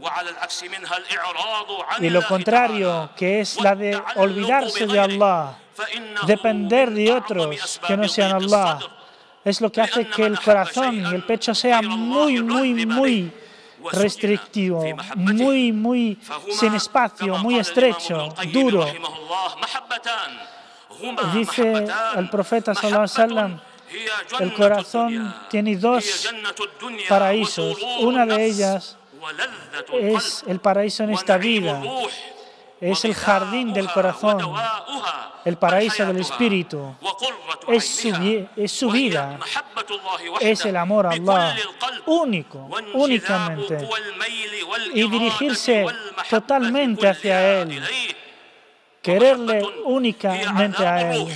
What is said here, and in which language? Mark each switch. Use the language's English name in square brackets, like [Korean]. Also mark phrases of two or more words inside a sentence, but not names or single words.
[Spanish] Y lo contrario, que es la de olvidarse de Allah, depender de otros que no sean Allah, es lo que hace que el corazón y el pecho sea muy restrictivo, muy sin espacio, muy estrecho, duro. Dice el profeta [Arabic] صلى الله عليه وسلم, [Spanish] el corazón tiene dos paraísos. Una de ellas es el paraíso en esta vida, es el jardín del corazón, el paraíso del espíritu, es su vida, es el amor a Allah, únicamente, y dirigirse totalmente hacia Él, quererle únicamente a Él.